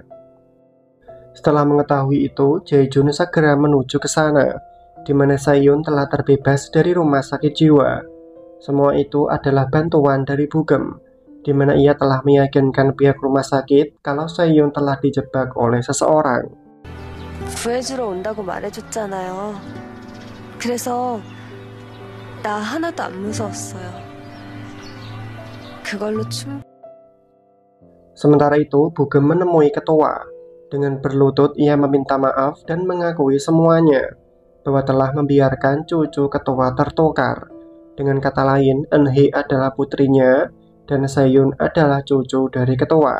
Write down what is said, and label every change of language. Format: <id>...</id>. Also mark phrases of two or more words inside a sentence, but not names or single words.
<id>Setelah mengetahui itu, Jae-jun segera menuju ke sana, di mana Seyun telah terbebas dari rumah sakit jiwa. Semua itu adalah bantuan dari Bugem, di mana ia telah meyakinkan pihak rumah sakit kalau Seyun telah dijebak oleh seseorang.</id> <ko>구해주러 온다고 말해줬잖아요. 그래서 나 하나도 안 무서웠어요. 그걸로</ko> <id>Sementara itu, Bugem menemui ketua. Dengan berlutut, ia meminta maaf dan mengakui semuanya, bahwa telah membiarkan cucu ketua tertukar. Dengan kata lain, Eun-hye adalah putrinya, dan Seyun adalah cucu dari ketua.</id>